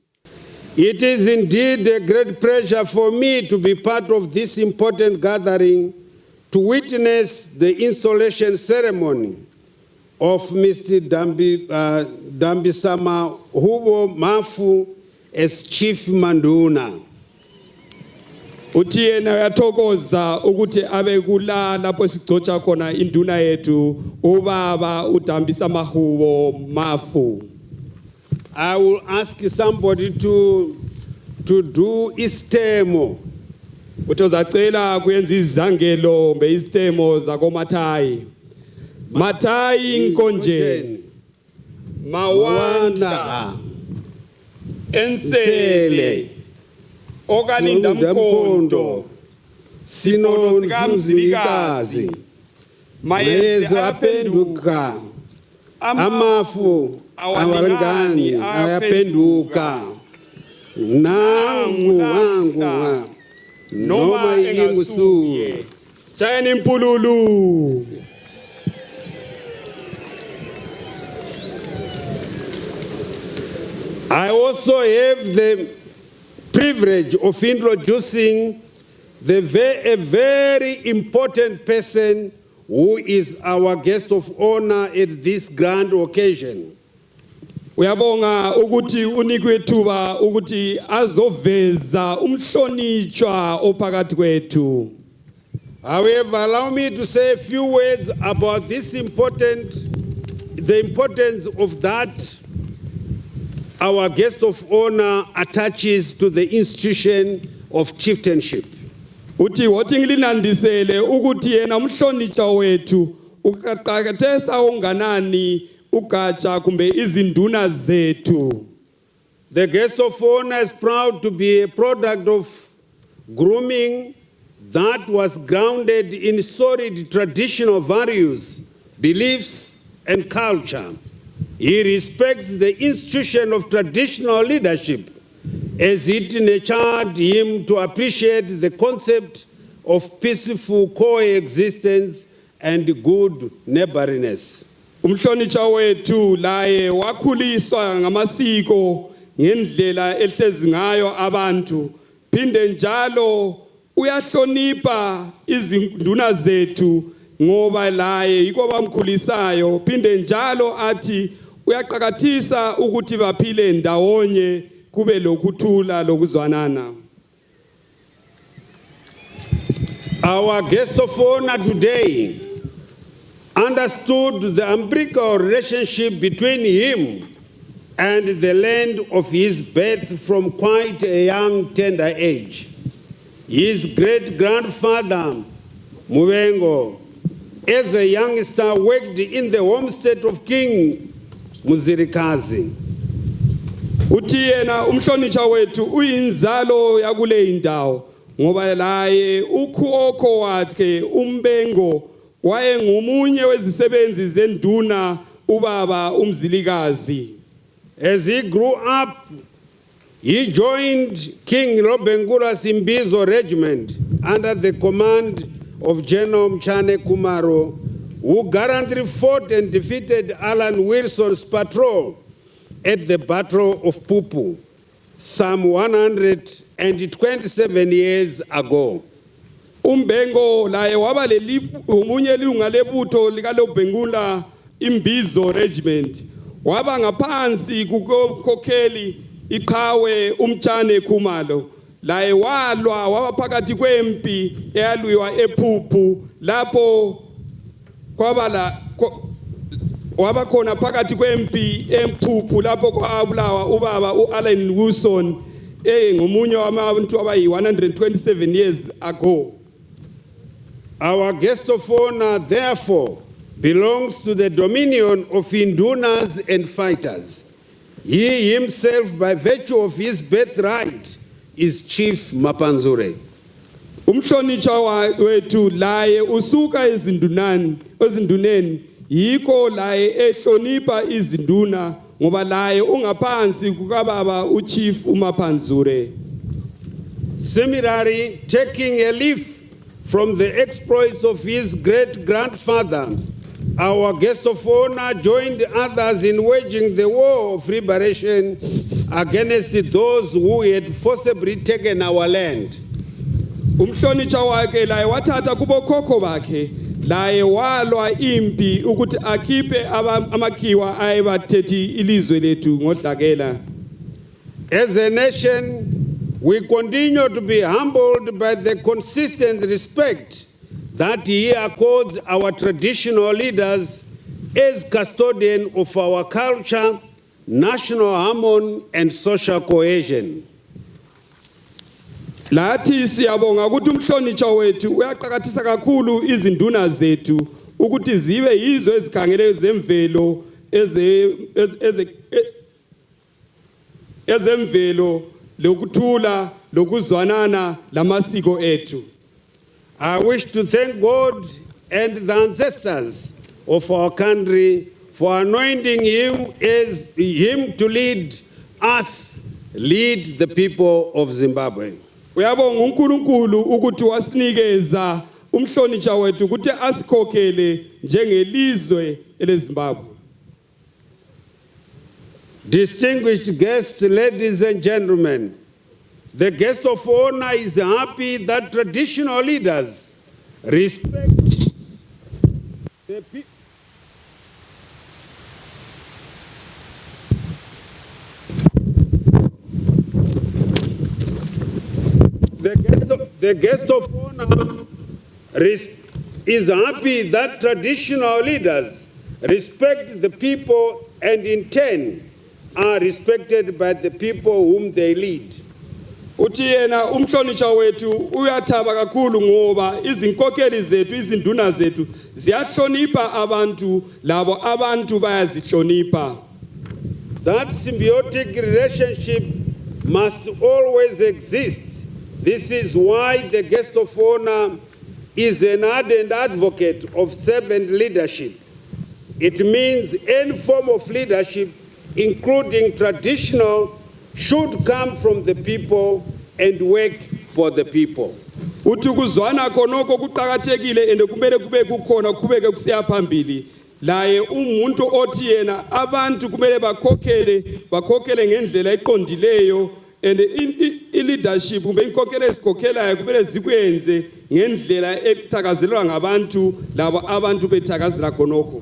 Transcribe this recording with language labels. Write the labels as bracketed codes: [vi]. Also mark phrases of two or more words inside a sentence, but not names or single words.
[en] It is indeed a great pleasure for me to be part of this important gathering to witness the installation ceremony of Mr. Dambisamahubo Mafu as Chief Maduna. [nd] Uthi yena uyathokoza ukuthi abe kula lapho sigcotsha khona induna yethu ubaba uDambisamahubo Mafu. [en] I will ask somebody to do istemo. [nd] Uthi uzacela kuyenza izangelo mbe istemo zakoMathayi. Mathayi Nkonjeni. Mawanda. Ensele. Okalinda Mkondo. Sino Mzilikazi. Mayeza apenduka. Amafu awalingani ayapenduka. Nangu wangu noma ingusuye. Sichayeni impululu. [en] I also have the privilege of introducing a very important person who is our guest of honor at this grand occasion. [nd] Uyabonga ukuthi unikwe ithuba ukuthi azoveza umhlonitshwa ophakathi kwethu. [en] However, allow me to say a few words about the importance of that our guest of honor attaches to the institution of chieftainship. [nd] Uthi wothi ngilinandisele ukuthi yena umhlonitshwa wethu ukaqhakathesa unganani ugatsha kumbe izinduna zethu. [en] The guest of honor is proud to be a product of grooming that was grounded in solid traditional values, beliefs, and culture. He respects the institution of traditional leadership as it nurtured him to appreciate the concept of peaceful coexistence and good neighborliness. [nd] Umhlonitshwa wethu laye wakhuliswa ngamasiko ngendlela ehlezi ngayo abantu phinde njalo uyahlonipha izinduna zethu ngoba laye yiko bamkhulisayo phinde njalo athi uyaqhakathisa ukuthi baphile ndawonye kube lokuthula lokuzwanana. [en] Our guest of honor today understood the umbilical relationship between him and the land of his birth from quite a young, tender age. His great-grandfather, Mubengo, as a youngster, worked in the homestead of King Muzirikazi. [nd] Uthi yena umhlonitshwa wethu uyinzalo yakule indawo ngoba laye ukho wakhe uMbengo waye ngumunye wezisebenzi zenduna ubaba uMzilikazi. [en] As he grew up, he joined King Lobengula Simbizo Regiment under the command of General Mchane Kumaro, who gallantly fought and defeated Alan Wilson's patrol at the Battle of Pupu some 127 years ago. [nd] Umbengo laye waba umunye ilunga lebutho likaLobhengula Imbizo Regiment. Waba ngaphansi kukhokheli iqhawe umtshane Khumalo. Laye walwa waba phakathi kwempi eyalwiwa ePhupu lapho waba khona phakathi kwempi ePhupu lapho kwabulawa ubaba uAllen Wilson ngomunye wabantu abayi 127 [en] years ago. Our guest of honor, therefore, belongs to the dominion of indunas and fighters. He himself, by virtue of his birthright, is Chief Mapanzure. [nd] Umhlonitsha wethu laye usuka ezinduneni yikho laye ehlonipha izinduna ngoba laye ungaphansi kukababa uChief uMapanzure. [en] Similarly, taking a leaf from the exploits of his great-grandfather, our guest of honor joined others in waging the war of liberation against those who had forcibly taken our land. [nd] Umhlonitsha wakhe laye wathatha kubokhokho bakhe laye walwa impi ukuthi akhiphe amakhiwa ayebathethi ilizwe lethu ngodlakela. [en] As a nation, we continue to be humbled by the consistent respect that he accords our traditional leaders as custodian of our culture, national harmony, and social cohesion. [nd] Lathi siyabonga ukuthi umhlonitsha wethu uyaqhakathisa kakhulu izinduna zethu ukuthi zibe yizo ezikhangele zemvelo ezemvelo lokuthula lokuzwanana lamasiko ethu. [en] I wish to thank God and the ancestors of our country for anointing him to lead us, lead the people of Zimbabwe. [nd] Uyabonga uNkulunkulu ukuthi wasinikeza umhlonitsha wethu ukuthi asikhokhele njengelizwe eleZimbabwe. [en] Distinguished guests, ladies and gentlemen, the guest of honor is happy that traditional leaders respect the people. The guest of honor is happy that traditional leaders respect the people and in turn are respected by the people whom they lead. [nd] Uthi yena umhlonitsha wethu uyathaba kakhulu ngoba izinkokheli zethu izinduna zethu ziyahlonipha abantu labo abantu bayazihlonipha. [en] That symbiotic relationship must always exist. This is why the guest of honor is an ardent advocate of servant leadership. It means any form of leadership, including traditional, should come from the people and work for the people. [nd] Uthi kuzwana khonoko kuqhakathekile ende kumele kube kukhona kubeke kusiya phambili. Laye umuntu othi yena abantu kumele bakhokhele ngendlela eqondileyo [en] and leadership [nd] kumbe inkokhelo ezikhokhelayo kumele zikwenze ngendlela ekuthakazelelwa ngabantu labo abantu bethakazela khonoko.